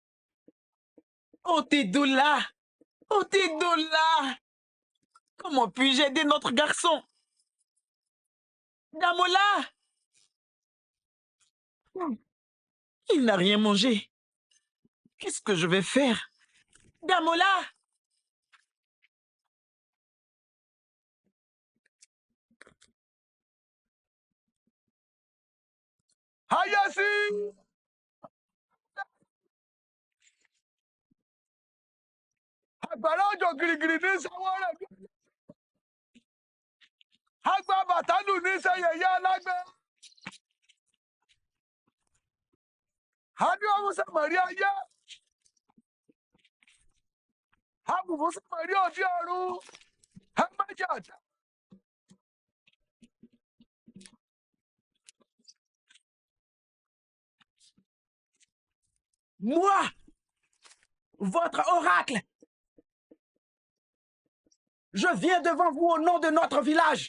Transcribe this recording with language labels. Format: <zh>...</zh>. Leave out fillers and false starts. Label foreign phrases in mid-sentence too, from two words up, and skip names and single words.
<fr>Otedola! Otedola! Comment puis-je aider notre garçon? Damola! Il n'a rien mangé. Qu'est-ce que je vais faire? Damola! Hayasi!</fr> <yo>Àgbàrá òjò gìrìgìrì ní sanwó rẹ̀. Àgbà bàtálù ní sẹ́yẹ̀yẹ́ alágbé. Àbí ọmọ sàmọ̀rí ayé. Àbùfún sàmọ̀rí òdi ọ̀run. Ẹ méjì àtà.</yo> <fr>Moi, votre oracle, je viens devant vous au nom de notre village.</fr>